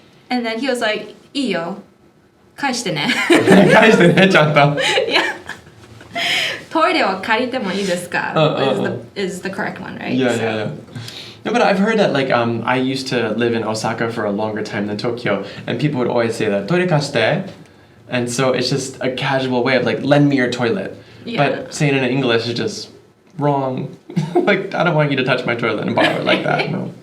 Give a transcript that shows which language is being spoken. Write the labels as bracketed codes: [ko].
[en] And then he was like, [ja] いいよ。返してね。返してね、ちゃんと。 [en] Yeah. [ja] トイレを借りてもいいですか? [en] Is the correct one, right? Yeah. No, but I've heard that, like, I used to live in Osaka for a longer time than Tokyo, and people would always say that, [ja] トイレ貸して? [en] And so it's just a casual way of, like, lend me your toilet. Yeah. But saying it in English is just wrong. Like, I don't want you to touch my toilet and borrow it like that, no.